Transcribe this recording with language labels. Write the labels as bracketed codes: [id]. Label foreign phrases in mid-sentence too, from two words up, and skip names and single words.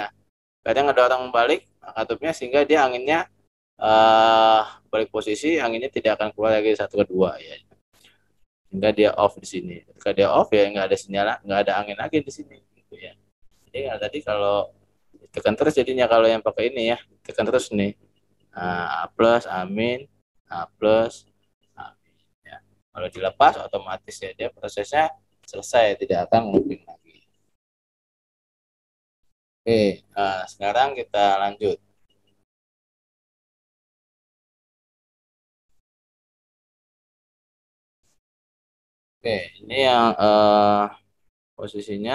[id] PR-nya ngedorong balik katupnya sehingga dia anginnya eh balik posisi, anginnya tidak akan keluar lagi satu ke dua ya. Hingga dia off di sini. Ketika dia off ya nggak ada sinyal, nggak ada angin lagi di sini gitu ya. Jadi tadi kalau tekan terus jadinya kalau yang pakai ini ya, tekan terus nih. A plus amin, A plus amin ya. Kalau dilepas otomatis ya dia prosesnya selesai, tidak akan looping lagi. Oke, nah sekarang kita lanjut. Oke, ini yang posisinya.